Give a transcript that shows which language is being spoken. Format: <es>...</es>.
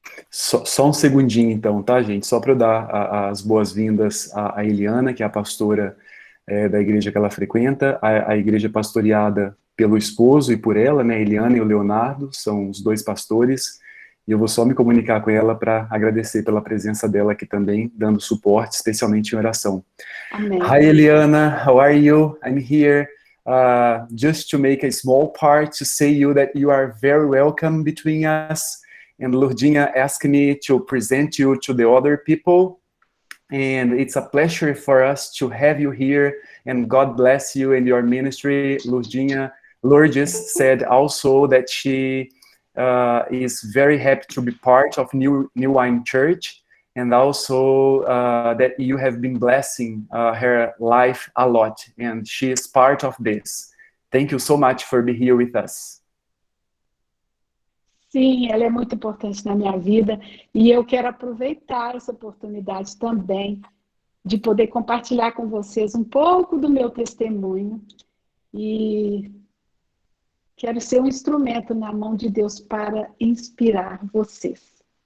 <pt>Só um segundinho, então, tá, gente? Só para eu dar as boas-vindas à Eliana, que é a pastora da igreja que ela frequenta, a igreja pastoreada pelo esposo e por ela, né? Eliana e o Leonardo são os dois pastores, e eu vou só me comunicar com ela para agradecer pela presença dela aqui também, dando suporte, especialmente em oração. Amém.</pt> <en>Hi, Eliana, how are you? I'm here just to make a small part to say you that you are very welcome between us. And Lourdinha asked me to present you to the other people. And it's a pleasure for us to have you here. And God bless you and your ministry. Lourdes said also that she is very happy to be part of New Wine Church. And also that you have been blessing her life a lot. And she is part of this. Thank you so much for being here with us.</en> <pt>Sim, ela é muito importante na minha vida e eu quero aproveitar essa oportunidade também de poder compartilhar com vocês um pouco do meu testemunho e quero ser um instrumento na mão de Deus para inspirar vocês.</pt>